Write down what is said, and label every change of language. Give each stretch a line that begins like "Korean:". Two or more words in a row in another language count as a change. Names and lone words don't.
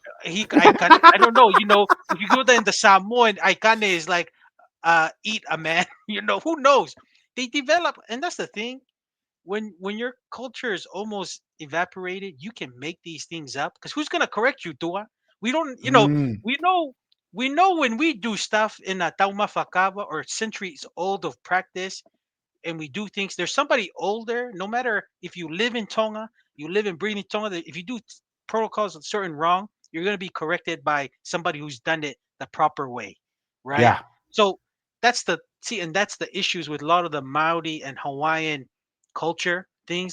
English: I don't know, if you go there in the Samoan, Aikane is like eat a man, who knows? They develop, and that's the thing. When your culture is almost evaporated, you can make these things up because who's gonna correct you, Tua? We don't, Mm, we know we know when we do stuff in a
Tongan: tauma fakava
English: or centuries old of practice, and we do things. There's somebody older, no matter if you live in Tonga, you live in breathing Tonga, that if you do protocols certain wrong, you're going to be corrected by somebody who's done it the proper way, right? yeah, So and that's the issues with a lot of the Maori and Hawaiian culture things.